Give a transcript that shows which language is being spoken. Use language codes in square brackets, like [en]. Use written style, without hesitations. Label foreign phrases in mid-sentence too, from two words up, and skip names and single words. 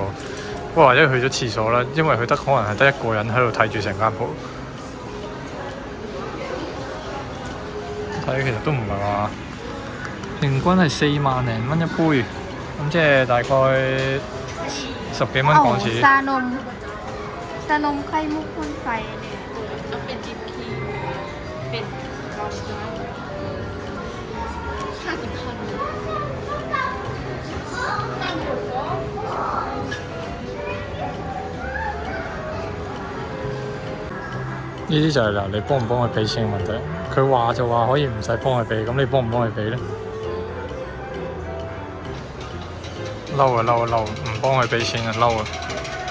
[yue] 不過或者去咗廁所啦，因為佢可能係得一個人喺度睇住成間鋪。睇其實都唔係話，平均係4萬零蚊一杯，咁即係大概10幾蚊港紙。 [th] ชานมไข่มุกพ่นไฟเนี่ยแล้วเป็นดิปครีมเป็นรอสไลท์50 คัน [yue] 呢啲就係嗱，你幫唔幫佢俾錢嘅問題。佢話就話可以唔使幫佢俾，咁你幫唔幫佢俾咧？嬲啊！唔幫佢俾錢啊！嬲啊！